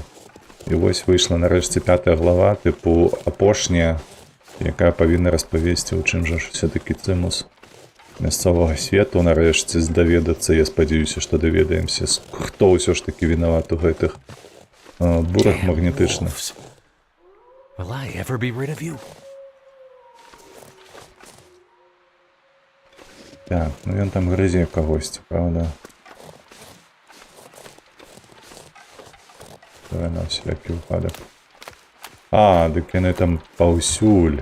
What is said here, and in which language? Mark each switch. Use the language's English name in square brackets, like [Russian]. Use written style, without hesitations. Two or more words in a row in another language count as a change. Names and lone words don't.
[Belarusian] І вось выйшла нарэшце 5-я глава, тыпу апошняя, якая павінна распавесці, у чым жа все-таки цымус мясцовага свету, нарэшце даведацца. Я спадзяюся, што даведаемся, хто ўсё ж таки вінават у гэтых бурах магнетычных. [English] Wolves. Will I ever be rid of you? [Belarusian] Так, ну ён там грызе кагосьці, правда? Давай на всякі выпадак. А, дык яны там паўсюль.